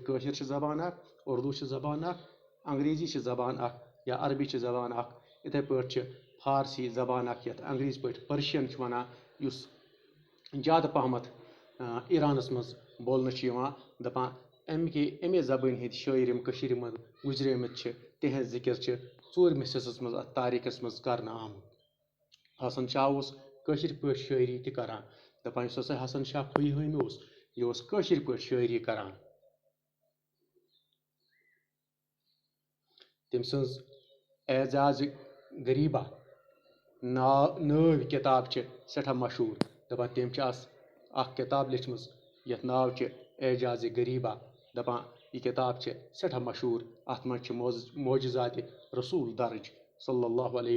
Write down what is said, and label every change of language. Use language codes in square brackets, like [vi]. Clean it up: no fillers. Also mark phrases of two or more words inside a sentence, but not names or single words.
[ks] कशीर छ जबान अख उर्दू छ जबान अख अंग्रेजी छ जबान अख या अरबी छ जबान अख इथे पट छ फारसी जबान अख यथ अंग्रेज पट पर्शियन छ वना युस ज्यादा पहमत ईरानस मज बोलना छ यवान दपान अमे जबान हिंद शायर यम कशीर मज गुजरेमत छ तिहज जिक्र छ षोरमिस हिस्सस मज अथ तारीखस मज करना आमुत हसन शाह उस कशीर पट शायरी ति करान दपान युस हसा हसन शाह खुयहम उस यह उस कशीर पट शायरी करान तम सज एजाज गरीबा नाव किताब छ सठा मशहूर दपान तम अख किताब लिखमज यथ नाव छ एजाज गरीबा दपान यह किताब छ सठा मशहूर अथ मज छ मोजज़ात रसूल दर्ज [ar] صلى الله عليه